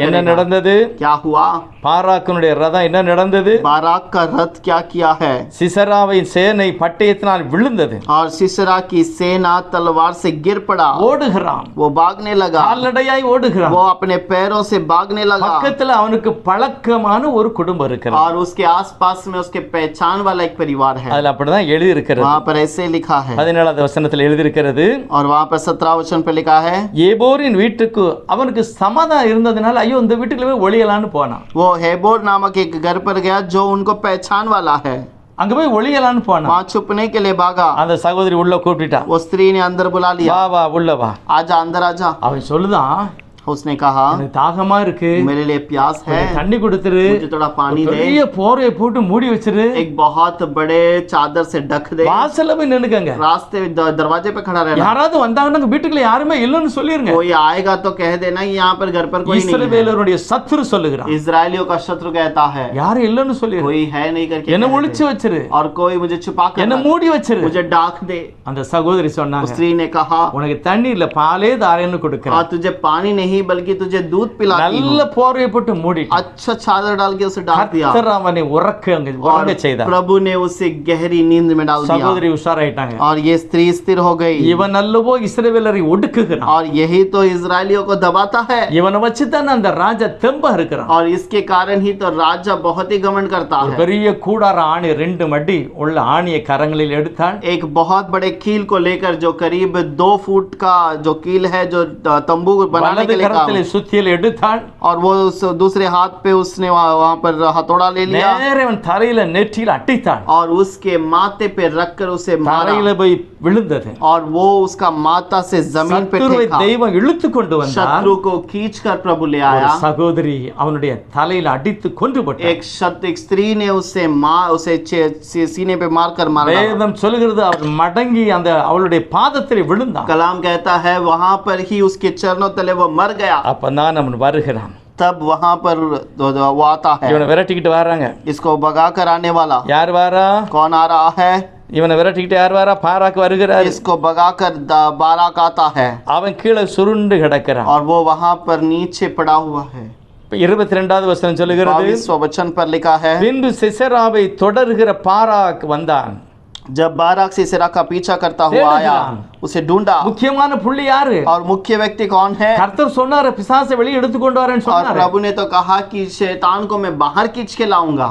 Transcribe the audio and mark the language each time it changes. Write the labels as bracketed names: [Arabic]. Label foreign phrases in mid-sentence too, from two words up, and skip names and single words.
[Tamil] என்ன [Hindi] करेगा. [Tamil] நடந்தது? [Hindi] क्या हुआ? [Tamil] பாராக்கினுடைய ரதம் என்ன நடந்தது? [Hindi] बाराक का रथ क्या किया है? [Tamil] சிசராவின் சேனை பட்டயத்தினால் விழுந்தது. [Hindi] और सिसरा की सेना तलवार से गिर पड़ा. [Tamil] ஓடுகிறான், [Hindi] वो भागने लगा, [Tamil] கால்நடையாய் ஓடுகிறான். [Hindi] वो अपने पैरों से भागने लगा. [Tamil] பக்கத்துல அவனுக்கு பழக்கமான ஒரு குடும்பம் இருக்கிறது. [Hindi] और उसके आसपास में उसके पहचान वाला एक परिवार है. [Tamil] அதுல அப்படிதான் எழுதி இருக்கிறது. [Hindi] वहाँ पर ऐसे लिखा है. [Tamil] 17வது வசனத்தில் எழுதி இருக்கிறது, [Hindi] और वहाँ पर 17 वचन पर लिखा है, [Tamil] ஏபோரின் வீட்டுக்கு அவனுக்கு சமாதானம் இருந்ததுனால ஐயோ இந்த வீட்டுக்குள்ள போய் ஒளியலான்னு போனான். [Hindi] वो हेबोर नामक एक घर पर गया जो उनको पहचान वाला है. [Tamil] அங்க போய் ஒளியலான்னு போனான். [Hindi] वहाँ छुपने के लिए भागा. [Tamil] அந்த சகோதரி உள்ள கூப்பிட்டா, [Hindi] वो स्त्री ने अंदर बुला लिया. [Tamil] வா வா உள்ள வா. [Hindi] आजा, अंदर आजा. [Tamil] அவன் சொல்லுதான், [Hindi] उसने कहा, [Tamil] எனக்கு தாகமா இருக்கு, [Hindi] मेरे लिए प्यास है, [Tamil] கொஞ்சம் தண்ணி கொடுத்துரு, [Hindi] मुझे थोड़ा पानी दे, [Tamil] பெரிய போரையை போட்டு மூடி வச்சிரு, [Hindi] एक बहुत बड़े चादर से ढक दे, [Tamil] வாசல்ல போய் நின்னுக்கங்க, [Hindi] रास्ते दरवाजे पे खड़ा रहना. [Tamil] யாராவது வந்தாங்கன்னா வீட்டுக்குள்ள யாருமே இல்லைன்னு சொல்லிருங்க. [Hindi] कोई आएगा तो कह देना यहाँ पर घर पर कोई नहीं है. [Tamil] இஸ்ரவேலருடைய சத்துரு சொல்லுகிறான், [Hindi] इजरायलियों का शत्रु कहता है, [Tamil] யாரும் இல்லைன்னு சொல்லிரு, [Hindi] कोई है नहीं करके [Tamil] என்ன [Hindi] कह [Tamil] ஒளிச்சு [Hindi] दे. [Tamil] வச்சிரு, [Hindi] और कोई मुझे छुपा कर [Tamil] என்ன [Hindi] रख, [Tamil] மூடி வச்சிரு. [Hindi] मुझे डाक दे. [Tamil] அந்த சகோதரி [Hindi] उस [Tamil] சொன்னாங்க, [Hindi] स्त्री ने कहा, [Tamil] உனக்கு தண்ணி இல்ல பாலே தாரேன்னு கொடுக்கிறேன். [Hindi] और तुझे पानी नहीं बल्कि तुझे दूध पिलाती [Tamil] நல்ல [Hindi] हूँ. [Tamil] போரையை போட்டு மூடி [Hindi] अच्छा चादर डाल के उसे डाल दिया. [Tamil] கர்த்தர் அவனை உறங்க செய்தார். [Hindi] प्रभु ने उसे गहरी नींद में डाल दिया. [Tamil] சகோதரி உஷாராயிட்டாங்க. [Hindi] और ये स्त्री स्थिर हो गई. [Tamil] இவன் அல்லவோ இஸ்ரவேலரை ஒடுக்குகிறான். [Hindi] और यही तो इजरायलियों को दबाता है. [Tamil] இவனை வச்சுதான் அந்த ராஜா தெம்பா இருக்கிறான். [Hindi] और इसके कारण ही तो राजा बहुत ही घमंड करता [Tamil] ஒரு [Hindi] है. [Tamil] பெரிய கூடார ஆணி 2 மடி உள்ள ஆணியை கரங்களில் எடுத்தாள். [Hindi] एक बहुत बड़े कील को लेकर जो करीब 2 फुट का जो कील है जो तंबू बनाने [Tamil] வலது [Hindi] के लिए काम, [Tamil] கரத்திலே சுத்தியல் எடுத்தாள். [Hindi] और वो उस दूसरे हाथ पे उसने वहाँ पर हथौड़ा ले लिया [Tamil] நேரே அவன் தரையில நெற்றியில் அட்டித்தாள். [Hindi] और उसके माथे पे रखकर उसे [Tamil] தரையில [Hindi] मारा. [Tamil] போய் விழுந்தது. [Hindi] और वो उसका माथा से जमीन पे [Tamil] சத்துருவை [Hindi] फेंका. [Tamil] தெய்வம் இழுத்து கொண்டு வந்தார். [Hindi] शत्रु को खींचकर प्रभु ले [Tamil] ஒரு [Hindi] आया. [Tamil] சகோதரி அவனுடைய தலையில அடித்து கொன்று போட்டாள். [Hindi] एक स्त्री ने उसे सीने पे मारकर मारा. [Tamil] வேதம் சொல்கிறது அவன் மடங்கி அந்த அவளுடைய பாதத்தில் விழுந்தான். [Hindi] कलाम कहता है वहां पर ही उसके चरणों तले वो मर गया. [Tamil] அப்பதான் அவன் வருகிறான். [Hindi] तब वहां पर वो आता है. [Tamil] இவனை விரட்டிக்கிட்டு வராங்க. [Hindi] इसको भगा कर आने वाला [Tamil] யார் வாரா? [Hindi] कौन आ रहा है? [Tamil] இவனை விரட்டிக்கிட்டு யார் வாரா? பாராக்கு வருகிறார். [Hindi] इसको भगा कर बाराक आता है. [Tamil] அவன் கீழே சுருண்டு கிடக்கிறான். [Hindi] और वो वहां पर नीचे पड़ा हुआ है. [Tamil] 22வது வசனம் சொல்லுகிறது, [Hindi] 22 वचन पर लिखा है, [Tamil] பின்பு சிசராவை தொடர்கிற பாராக் வந்தான். [Hindi] जब बाराक सिसरा का पीछा करता हुआ आया, उसे ढूंढा. [Tamil] முக்கியமான புள்ளி யாரு? [Hindi] और मुख्य व्यक्ति कौन है? [Tamil] கர்த்தர் சொன்னாரு பிசாசை வெளியே எடுத்து கொண்டு வரேன்னு [Hindi] और [Tamil] சொன்னாரு. [Hindi] प्रभु ने तो कहा कि शैतान को मैं बाहर खींच के लाऊंगा.